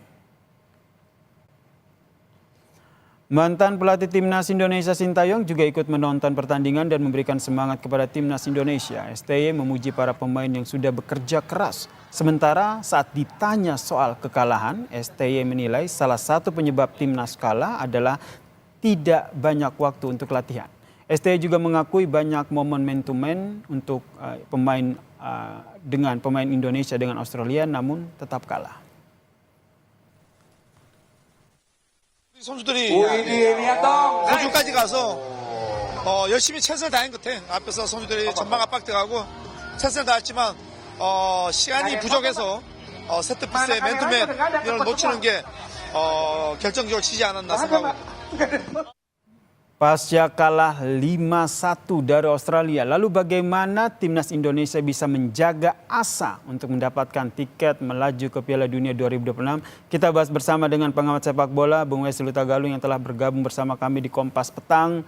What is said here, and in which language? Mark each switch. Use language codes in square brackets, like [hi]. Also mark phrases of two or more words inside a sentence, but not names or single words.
[id] Mantan pelatih Timnas Indonesia Sintayong juga ikut menonton pertandingan dan memberikan semangat kepada Timnas Indonesia. STY memuji para pemain yang sudah bekerja keras. Sementara saat ditanya soal kekalahan, STY menilai salah satu penyebab Timnas kalah adalah tidak banyak waktu untuk latihan. STY juga mengakui banyak momen [en] man to man [id] untuk dengan pemain Indonesia dengan Australia namun tetap kalah. [ko] 선수들이 호주까지 가서 열심히 최선을 다한 것 같아. 앞에서 선수들이 전방 압박돼가고 최선을 다했지만 시간이 부족해서 세트 피스의 맨투맨 이걸 놓치는 게 결정적으로 지지 않았나 생각합니다. [id] Pasca kalah 5-1 dari Australia, lalu bagaimana Timnas Indonesia bisa menjaga asa untuk mendapatkan tiket melaju ke Piala Dunia 2026? Kita bahas bersama dengan pengamat sepak bola Bung Wesley Hutagalung yang telah bergabung bersama kami di Kompas Petang.